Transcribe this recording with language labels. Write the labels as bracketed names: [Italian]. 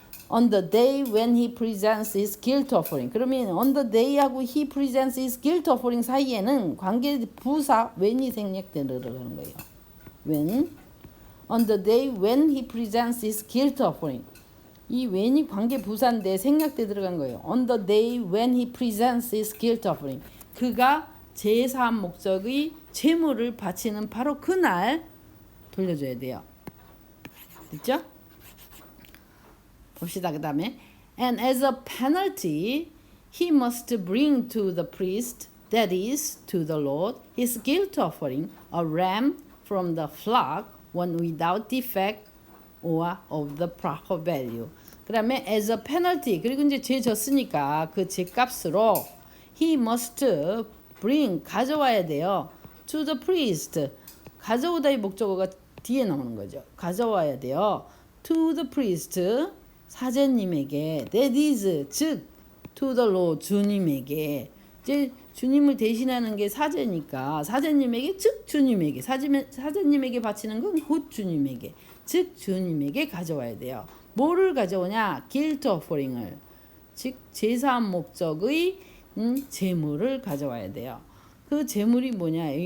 [English] On the day when he presents his guilt offering. [Korean] 그러면 [English] on the day하고 he presents his guilt offering [Korean] 사이에는 관계 부사 when이 생략되는 거예요. [English] when on the day when he presents his guilt offering. [Korean] 이 when이 관계 부사인데 생략돼 들어간 거예요. [English] On the day when he presents his guilt offering. [Korean] 그가 제사함 목적의 제물을 바치는 바로 그날 돌려줘야 돼요. 됐죠? 봅시다. 그 다음에 [English] And as a penalty he must bring to the priest that is to the Lord his guilt offering a ram from the flock one without defect or of the proper value. [Korean] 그 다음에 [English] as a penalty [Korean] 그리고 이제 죄 졌으니까 그 죄값으로 [English] he must bring [Korean] 가져와야 돼요. [English] to the priest [Korean] 가져오다의 목적어가 뒤에 나오는 거죠. 가져와야 돼요. [English] To the priest, [Korean] 사제님에게. [English] That is, [Korean] 즉 [English] to the Lord, [Korean] 주님에게. 이제 주님을 대신하는 게 사제니까 사제님에게, 즉 주님에게. 사제님에게 바치는 건 곧 주님에게, 즉 주님에게 가져와야 돼요. 뭐를 가져오냐? guilt offering을, 즉 제사한 목적의 제물을 가져와야 돼요. 그 제물이 뭐냐?